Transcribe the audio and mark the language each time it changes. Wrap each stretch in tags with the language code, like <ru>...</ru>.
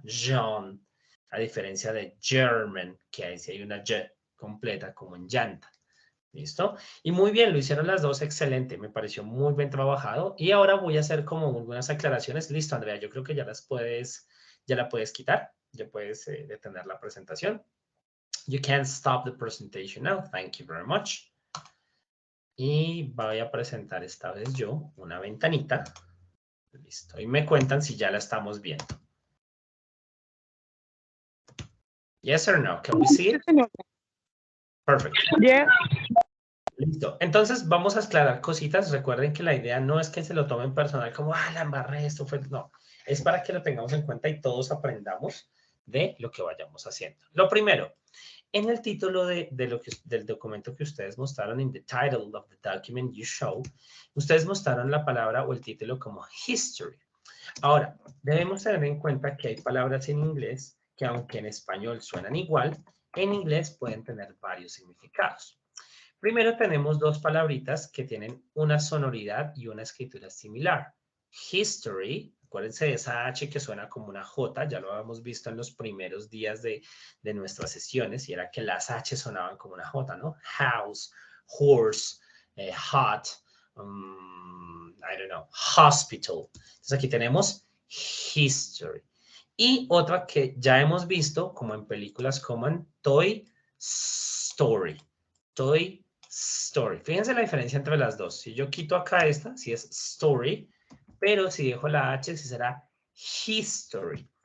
<es>John, a diferencia de German, que ahí sí hay una Y completa como en llanta. ¿Listo? Y muy bien, lo hicieron las dos, excelente, me pareció muy bien trabajado. Y ahora voy a hacer como algunas aclaraciones. Listo, Andrea, yo creo que ya la puedes quitar, ya puedes detener la presentación.</es> <en>You can stop the presentation now, thank you very much.</en> <es>Y voy a presentar esta vez yo una ventanita. Listo, y me cuentan si ya la estamos viendo.</es> <en>Yes or no, can we see it? Perfect. Yeah.</en> <es>Listo. Entonces vamos a aclarar cositas. Recuerden que la idea no es que se lo tomen personal como, la embarré, esto fue. No, es para que lo tengamos en cuenta y todos aprendamos de lo que vayamos haciendo. Lo primero, en el título del documento que ustedes mostraron,</es> <en>in the title of the document you show,</en> <es>ustedes mostraron la palabra o el título como history. Ahora, debemos tener en cuenta que hay palabras en inglés que aunque en español suenan igual, en inglés pueden tener varios significados. Primero tenemos dos palabritas que tienen una sonoridad y una escritura similar. History, acuérdense de esa H que suena como una J, ya lo habíamos visto en los primeros días de nuestras sesiones, y era que las H sonaban como una J, ¿no?</es> <en>House, horse, hot, I don't know, hospital.</en> <es>Entonces aquí tenemos history. Y otra que ya hemos visto, como en películas como en Toy Story. Toy Story. Fíjense la diferencia entre las dos. Si yo quito acá esta, si es story, pero si dejo la H, si será history.</es>